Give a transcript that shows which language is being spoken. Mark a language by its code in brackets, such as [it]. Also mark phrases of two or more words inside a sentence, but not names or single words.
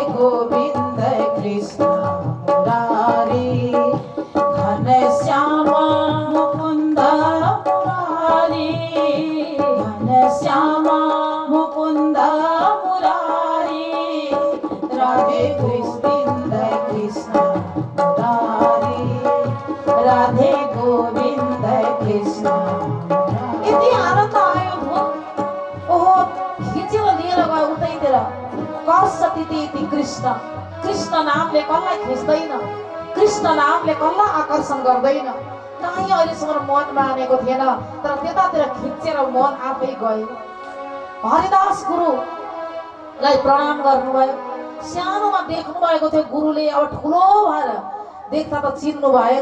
[ne] गोविन्द कृष्ण मुरारी, घनश्याम मुकुन्द मुरारी, घनश्याम मुकुन्द मुरारी, राधे गोविन्द कृष्ण मुरारी, राधे गोविन्द कृष्ण। यति आनन्द आयो धुन। ओहो, खिचेर लिएर गयो उतैतिर। कर्षति कृष्ण, कृष्ण नामले कसलाई खिच्दैन, कृष्ण नामले कसलाई आकर्षण गर्दैन। कहीँ अहिलेसम्म मन मानेको थिएन, तर त्यतातिर खिचेर मन आफै गयो। हरिदास गुरुलाई प्रणाम गर्नुभयो। सानोमा देख्नु भएको थियो गुरुले, अब ठुलो भएर देख्दा त चिन्नु भएन।